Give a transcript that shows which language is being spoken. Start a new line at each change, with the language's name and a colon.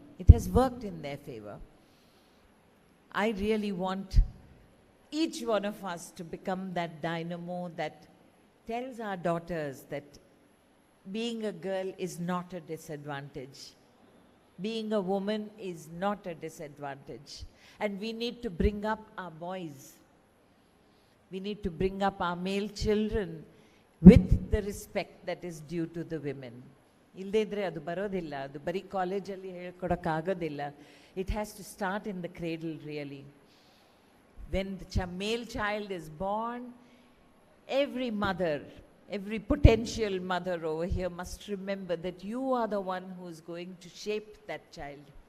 English: It has worked in their favor. I really want each one of us to become that dynamo that tells our daughters that being a girl is not a disadvantage. Being a woman is not a disadvantage. And we need to bring up our boys. We need to bring up our male children with the respect that is due to the women.
Kannada: ಇಲ್ಲದೇ ಇದ್ದರೆ ಅದು ಬರೋದಿಲ್ಲ, ಅದು ಬರೀ ಕಾಲೇಜಲ್ಲಿ ಹೇಳ್ಕೊಡೋಕ್ಕಾಗೋದಿಲ್ಲ.
English: It has to start in the cradle really. When the male child is born, every mother, every potential mother over here must remember that you are the one who is going to shape that child.